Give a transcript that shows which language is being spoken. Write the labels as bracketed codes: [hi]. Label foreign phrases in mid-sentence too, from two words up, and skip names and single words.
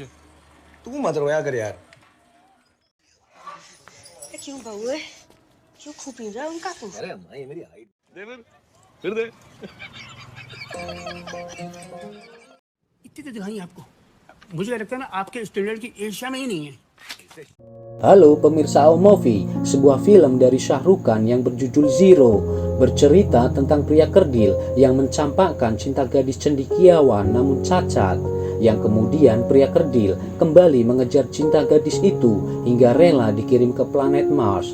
[hi] तू मत रोया कर यार। क्यों बहू है? क्यों खूब पी रहा है उनका तू? अरे अम्मा ये मेरी हाइट। दे फिर दे। इतनी तो दिखाई आपको। मुझे लगता है ना आपके स्टैंडर्ड की एशिया में ही नहीं है। [id] Halo pemirsa Movie, sebuah film dari Shah Rukh Khan yang berjudul Zero bercerita tentang pria kerdil yang mencampakkan cinta gadis cendekiawan namun cacat, yang kemudian pria kerdil kembali mengejar cinta gadis itu hingga rela dikirim ke planet Mars.